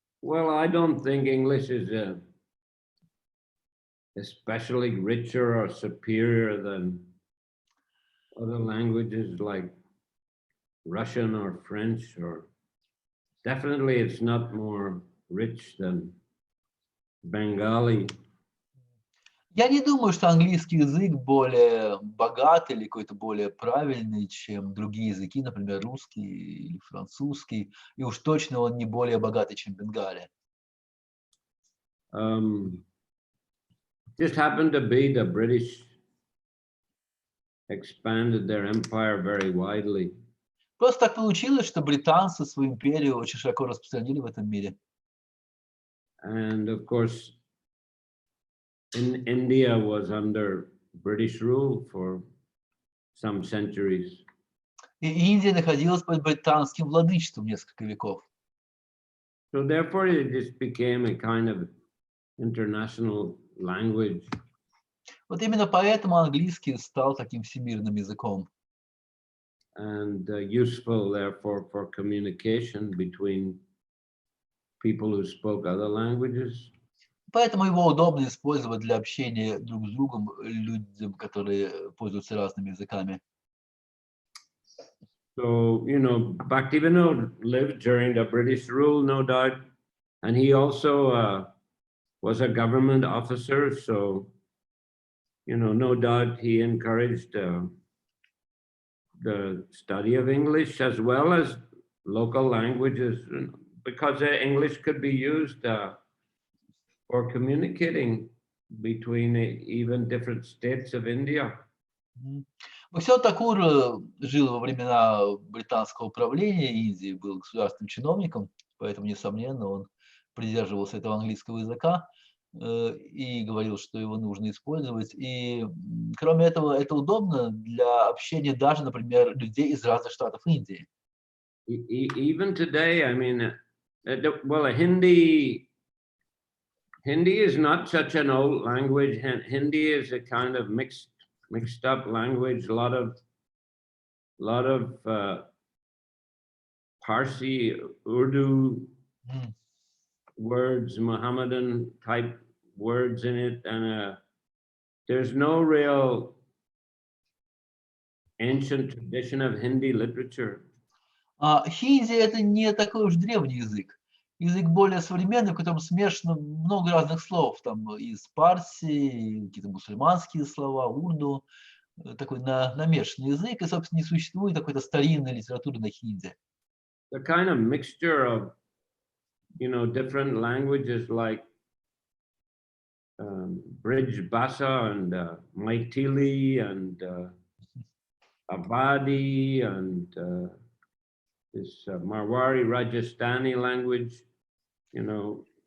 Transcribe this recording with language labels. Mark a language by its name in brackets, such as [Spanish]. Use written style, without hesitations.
[English] Well, I don't think English is especially richer or superior than other languages like Russian or French, or definitely it's not more rich than Bengali. [Russian] Я не думаю, что английский язык более богат или какой-то более правильный, чем другие языки, например, русский или французский, и уж точно он не более богатый, чем Бенгалия. [English] Just happened to be the British expanded their empire very widely. [Russian] Просто так получилось, что британцы свою империю очень широко распространили в этом мире. [English] And of course, India was under British rule for some centuries. [Russian] И Индия находилась под британским владычеством несколько веков. [English] So therefore, it just became a kind of international language. [Russian] Вот именно поэтому английский стал таким всемирным языком. [English] And useful, therefore, for communication between people who spoke other languages. [Russian] Поэтому его удобно использовать для общения друг с другом людям, которые пользуются разными языками. [English] So, you know, Bhaktivinoda lived during the British rule, no doubt, and he also was a government officer. So, you know, no doubt he encouraged the study of English as well as local languages, because English could be used for communicating between even different states of India. [Russian] Бхактивинода Тхакур жил во времена британского правления Индии, был государственным чиновником, поэтому, несомненно, он придерживался этого английского языка и говорил, что его нужно использовать. И, кроме этого, это удобно для общения даже, например, людей из разных штатов Индии. [English] Even today, I mean, well, Hindi is not such an old language. Hindi is a kind of mixed up language. A lot of Parsi, Urdu words, Mohammedan type words in it, and there's no real ancient tradition of Hindi literature. [Russian] Хинди – это не такой уж древний язык. Язык более современный, в котором смешано много разных слов, там из парси, какие-то мусульманские слова, урду, такой намешанный язык, и, собственно, не существует какой-то старинной литературы на хинди. [English] The kind of mixture of, you know, different languages like Brij Bhasha and Maithili and Abadi and this Marwari Rajasthani language, you know.